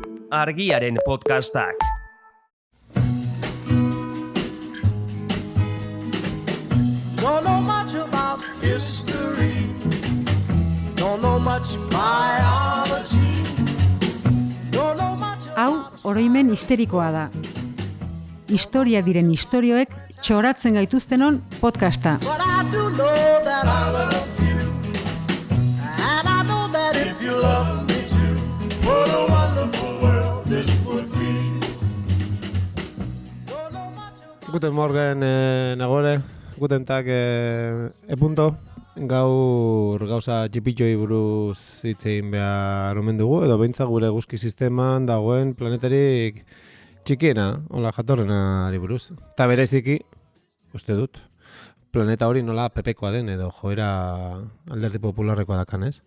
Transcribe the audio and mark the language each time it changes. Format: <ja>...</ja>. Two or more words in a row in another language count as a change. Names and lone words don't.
<eu>Argiaren podcastak.</eu> <en>Don't know much about history. Don't know much biology. Don't know much</en> <eu>Hau, oroimen histerikoa da. Historia diren istorioek txoratzen gaituztenon podcasta.</eu> <en>But I do know that I love you. And I know that if you love me too, what a wonderful world this would be. Don't know much about</en> <de>Guten Morgen, nagore. Guten Tag, punto.</de> <eu>Gaur gauza txipitxoi buruz hitz egin behar omen dugu, edo behintzat gure eguzki sisteman dagoen planetarik txikiena, hola jatorrenari buruz. Eta bereziki, uste dut, planeta hori nola pepekoa den edo joera alderdi popularrekoa dakan, ez?</eu>